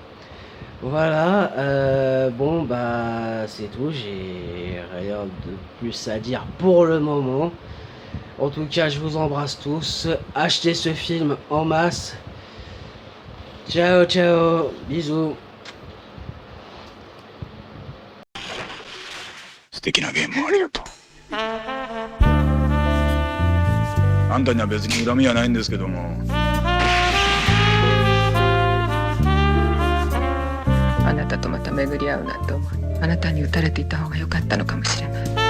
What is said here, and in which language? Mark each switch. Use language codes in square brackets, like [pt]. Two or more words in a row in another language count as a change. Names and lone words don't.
[fr] Voilà, bon bah c'est tout, j'ai rien de plus à dire pour le moment. En tout cas, je vous embrasse tous, achetez ce film en masse. Ciao, bisous. [ja] 素敵なゲームをありがとう。あんたには別に恨みはないんですけども。あなたとまた巡り合うなんて思い、あなたに撃たれていた方が良かったのかもしれない。